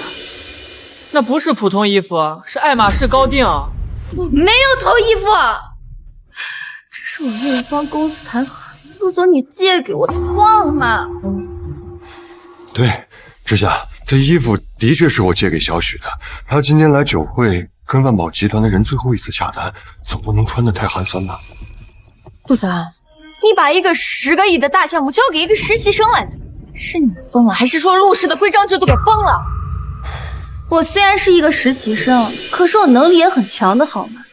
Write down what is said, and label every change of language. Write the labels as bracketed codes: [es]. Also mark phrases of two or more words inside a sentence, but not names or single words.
[zh] 那不是普通衣服，是愛馬仕高定。我沒有偷衣服，這是我為了幫公司談合約，陸總你借給我的，忘了嗎？對，之夏，這衣服的確是我借給小許的。他今天來酒會，跟萬寶集團的人最後一次洽談，總不能穿得太寒酸吧？陸澤安，你把一個10個億的大項目交給一個實習生來做，是你瘋了，還是說陸氏的規章制度給崩了？我雖然是一個實習生，可是我能力也很強的好嗎？